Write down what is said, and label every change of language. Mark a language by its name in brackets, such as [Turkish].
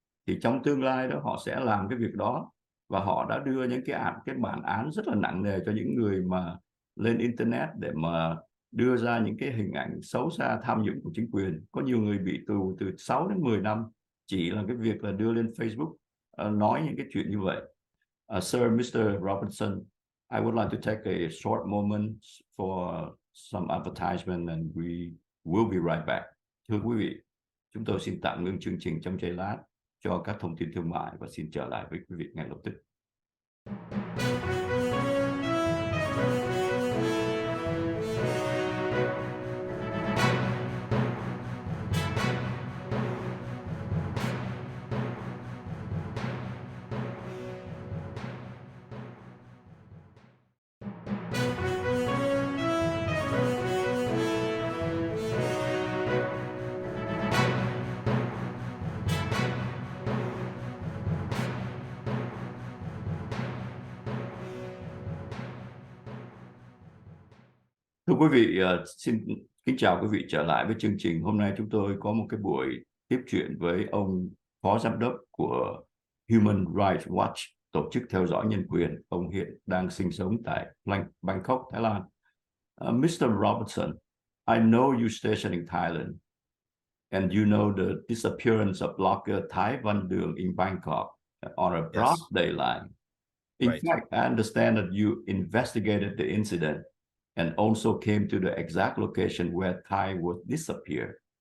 [Vietnamese] Thì trong tương lai đó họ sẽ làm cái việc đó, và họ đã đưa những cái bản án rất là nặng nề cho những người mà lên internet để mà đưa ra những cái hình ảnh xấu xa tham nhũng của chính quyền. Có nhiều người bị tù từ 6 đến 10 năm chỉ là cái việc là đưa lên Facebook nói những cái chuyện như vậy. [English] Sir, Mr. Robertson, I would like to take a short moment for some advertisement and we will be right back. [Vietnamese] Thưa quý vị, chúng tôi xin tạm ngưng chương trình trong giây lát cho các thông tin thương mại và xin trở lại với quý vị ngay lập tức. Thưa quý vị, xin kính chào quý vị trở lại với chương trình. Hôm nay chúng tôi có một cái buổi tiếp chuyện với ông Phó Giám đốc của Human Rights Watch, tổ chức theo dõi nhân quyền. Ông hiện đang sinh sống tại Bangkok, Thái Lan. [English] Mr. Robertson, I know you stationed in Thailand, and you know the disappearance of blogger Thái Văn Đường in Bangkok on a broad daylight. In fact, I understand that you investigated the incident and also came to the exact location where Thai was disappeared.